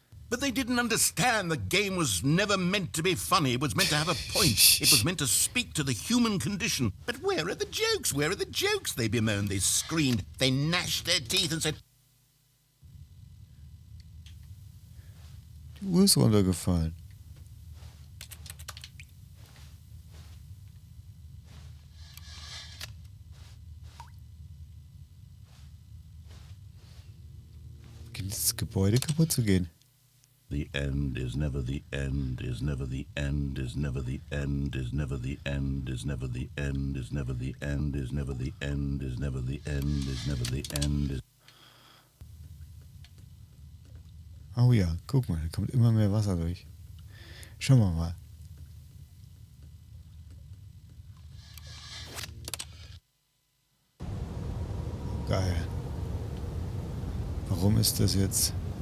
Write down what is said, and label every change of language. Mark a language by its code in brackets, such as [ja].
[en] But they didn't understand the game was never meant to be funny. It was meant to have a point. It was meant to speak to the human condition. But where are the jokes? Where are the jokes? They bemoaned, they screamed, they gnashed their teeth and said... [de] Die Uhr ist runtergefallen. Beginnt das Gebäude kaputt zu gehen? [en] The end is never the end, is never the end, is never the end, is never the end, is never the end, is never the end, is never the end, is never the end, is never the end. [de] Oh ja, guck mal, da kommt immer mehr Wasser durch. Schauen wir mal. Geil. Warum ist das jetzt?